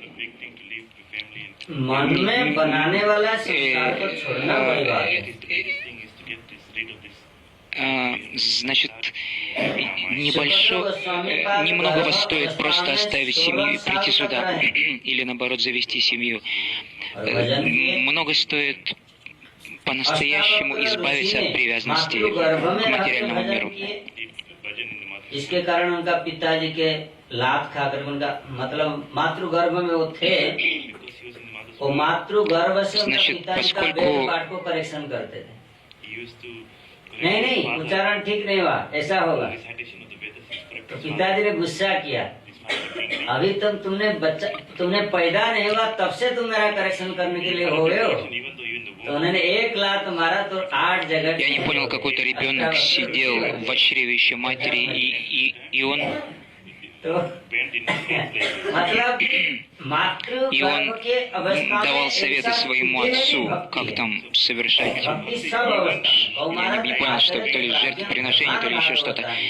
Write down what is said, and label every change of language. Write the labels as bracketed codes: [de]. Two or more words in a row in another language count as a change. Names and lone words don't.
[ru] Значит, немногого стоит просто оставить семью и прийти сюда, или наоборот завести семью. Много стоит по-настоящему избавиться от привязанности к материальному миру. [hi] इसके कारण उनका पिताजी के लात खाकर उनका मतलब मातृगर्भ में वो थे, वो मातृगर्भ से उनका पिताजी का वेद पाठ को करेक्शन करते थे। नहीं उच्चारण ठीक नहीं हुआ, ऐसा होगा। तो पिताजी ने गुस्सा किया, अभी तक तुमने पैदा नहीं हुआ तब से तुम मेरा करेक्शन करने के लिए हो गए हो। तो उन्होंने एक लात मारा तो 8 जगह। [ru] Я не понял, какой-то ребенок сидел в чревище матери, и он давал советы своему отцу, как там совершать. Я не понял, что то ли жертвоприношение, то ли еще что-то.